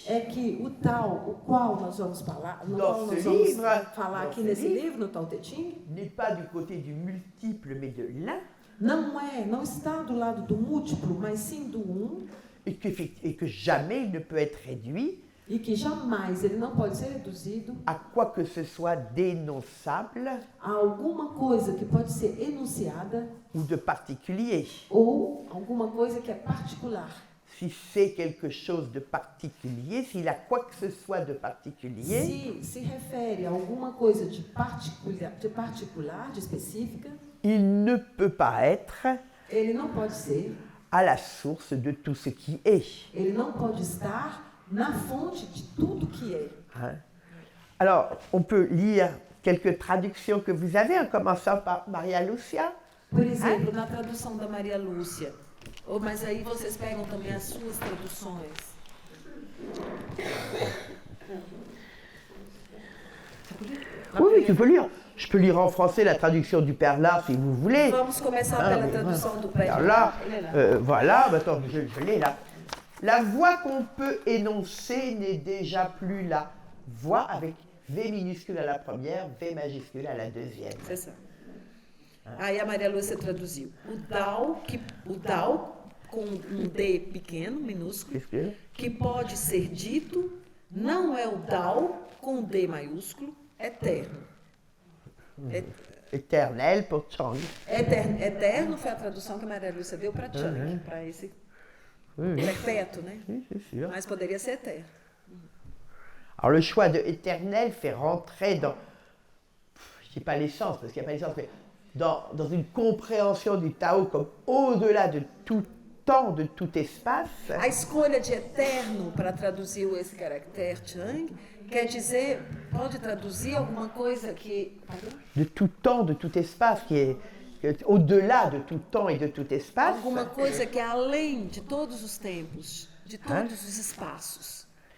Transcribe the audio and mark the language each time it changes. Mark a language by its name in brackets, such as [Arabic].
[Portuguese] é que o tal, o qual nós vamos falar, no qual nós vamos falar aqui nesse livro, no Tao Te Ching, [French] n'est pas du côté du multiple, mais de l'un, [Portuguese] não está do lado do múltiplo, mas sim do [French] et que jamais il ne peut être réduit [Portuguese] e que jamais ele não pode ser reduzido [French] à quoi que ce soit d'énonçable [Portuguese] a alguma coisa que pode ser enunciada [French] ou de particulier. [Portuguese] ou alguma coisa que é particular. [French] Si c'est quelque chose de particulier, s'il a quoi que ce soit de particulier, [Portuguese] Se refere a alguma coisa de particular, de específica, [French] il ne peut pas être [Portuguese] ele não pode ser, [French] à la source de tout ce qui est. [Portuguese] ele não pode estar na fonte de tudo que é. Hein? [French] Alors, on peut lire quelques traductions que vous avez, en commençant par Maria Lucia. [Portuguese] Por exemplo, na tradução da Maria Lúcia. Mas aí vocês pegam também as suas traduções. [French] Oui, tu peux lire. Je peux lire en français la traduction du Père Lard si vous voulez. [Portuguese] Vamos começar pela tradução do Père [French] Alors là, voilà, attends, je l'ai là. La voix qu'on peut énoncer n'est déjà plus la voix avec V minuscule à la première, V majuscule à la deuxième. C'est ça. [Portuguese] Aí a Maria Lúcia traduziu. O Dao com D pequeno, minúsculo, que pode ser dito, não é o Dao com D maiúsculo, eterno. [French] Éternel pour Chang. [Portuguese] Eterno foi a tradução que a Maria Lúcia deu para Chang, para esse perpétuo, né? [French] Oui, c'est sûr. [Portuguese] Mas poderia ser eterno. [French] Alors le choix de éternel fait rentrer dans, je ne dis pas l'essence parce qu'il n'y a pas l'essence, mais dans une compréhension du Tao comme au-delà de tout temps, de tout espace. [Portuguese] A escolha de eterno para traduzir esse caractere Chang quer dizer, pode traduzir alguma coisa que... [French] De tout temps, de tout espace, qui est au-delà de tout temps et de tout espace. [Portuguese] Alguma coisa que é além de todos os tempos, de todos os espaços.